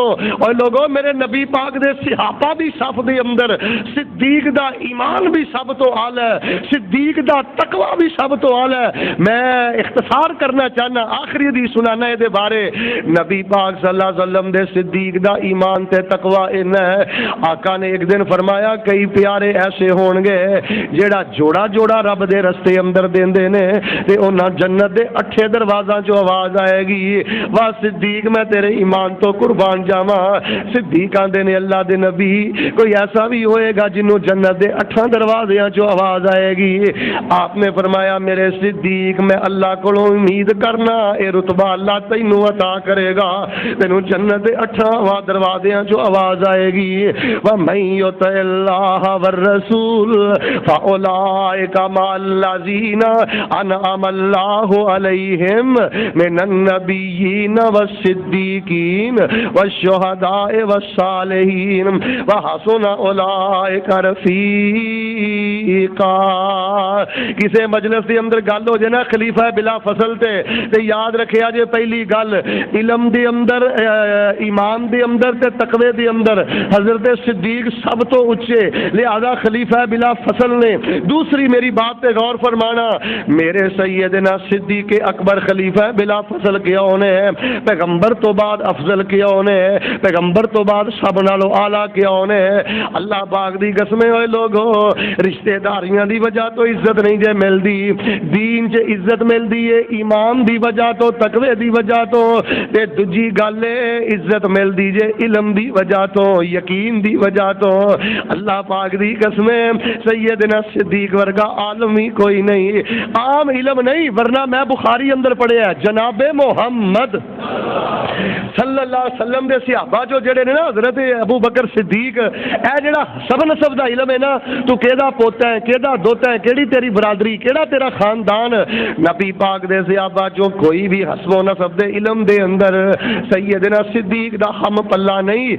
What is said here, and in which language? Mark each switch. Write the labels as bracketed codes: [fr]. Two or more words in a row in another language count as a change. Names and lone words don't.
[pa] اور لوگوں میرے نبی پاک دے صحابہ دی صف دے اندر صدیق دا ایمان بھی سب تو اعلی ہے, صدیق دا تقوی بھی سب تو اعلی ہے. میں اختصار کرنا چاہنا, آخری حدیث سنانا ہے دے بارے. نبی پاک [ar] صلی اللہ علیہ وسلم [pa] دے صدیق دا ایمان تے تقوی انہا ہے. آقا نے ایک دن فرمایا کئی پیارے ایسے ہون گے جیڑا جوڑا جوڑا رب دے رستے اندر دیندے نے تے انہاں جنت دے 8 دروازاں چوں آواز آئے گی واہ صدیق میں تیرے ایمان تو قربان جاواں. صدیق آندے نے اللہ دے نبی کوئی ایسا بھی ہوئے گا جنوں جنت دے 8 دروازیاں چوں آواز آئے گی. آپ نے فرمایا میرے صدیق میں اللہ کولوں امید کرنا اے رتبہ اللہ تینوں عطا کرے گا, تینوں جنت دے 8 دروازیاں چوں آواز آئے گی [ar] وَمَن يُطِعِ اللَّهَ وَالرَّسُولَ فَأُولَٰئِكَ مَعَ الَّذِينَ أَنْعَمَ اللَّهُ عَلَيْهِمْ مِنَ النَّبِيِّينَ وَالصِّدِّيقِينَ وَالشُّهَدَاءِ وَالصَّالِحِينَ وَحَسُنَ أُولَٰئِكَ رَفِیقًا. [pa] کسے مجلس دے اندر گل ہو جائے نا خلیفہ بلا فصل تے یاد رکھیا جے پہلی گل علم دے اندر ایمان دے اندر تے تقوی دے اندر حضرت صدیق سب تو اونچے لہذا خلیفہ بلا فصل نے. [ur] دوسری میری بات پہ غور فرمانا, [pa] میرے سیدنا صدیق اکبر خلیفہ بلا فصل کیوں نے, پیغمبر تو بعد افضل کیوں نے, پیغمبر تو بعد سب نالوں اعلیٰ کیوں نے. اللہ پاک دی قسمیں ہوئے لوگوں رشتہ داریاں دی وجہ تو عزت نہیں جے ملدی, دین چ عزت ملدی ہے ایمان دی وجہ تو تقوی دی وجہ تو, تے دوجی گل عزت ملدی جے علم دی وجہ تو یقین دی وجہ تو. اللہ پاک دی قسمیں سیدنا صدیق ورگا عالم ہی کوئی نہیں, عام علم نہیں ورنہ میں بخاری اندر پڑھیا جناب محمد [ar] صلی اللہ علیہ وسلم [pa] دے صحابہ جو جڑے نے نا حضرت ابو بکر صدیق اے جڑا سب نسب دا علم ہے نا, تو کیدا پوتا ہے کیدا دوتا ہے کیڑی تیری برادری کیڑا تیرا خاندان, نبی پاک دے صحابہ جو کوئی بھی حسب و نسب دے علم دے اندر سیدنا صدیق دا ہم پلہ نہیں.